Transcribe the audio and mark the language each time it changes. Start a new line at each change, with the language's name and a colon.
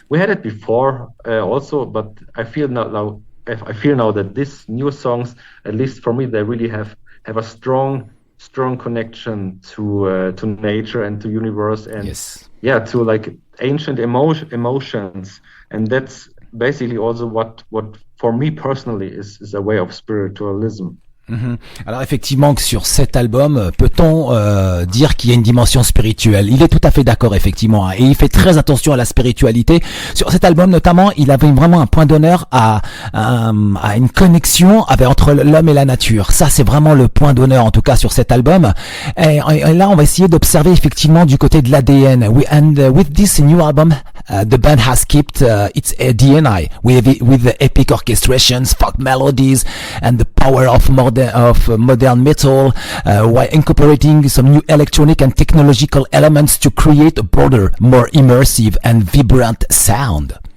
English: We had it before also, but I feel now that these new songs, at least for me, they really have a strong connection to nature and to universe, and yes. To like ancient emotions, and that's basically also what for me personally is a way of spiritualism.
French: Alors effectivement que sur cet album, peut-on dire qu'il y a une dimension spirituelle? Il est tout à fait d'accord effectivement, et il fait très attention à la spiritualité. Sur cet album notamment, il avait vraiment un point d'honneur à une connexion entre l'homme et la nature. Ça c'est vraiment le point d'honneur en tout cas sur cet album. Et là on va essayer d'observer effectivement du côté de l'ADN.
English: With this new album, the band has kept its DNA with the epic orchestrations, folk melodies, and the power of modern metal, while incorporating some new electronic and technological elements to create a broader, more immersive and vibrant sound.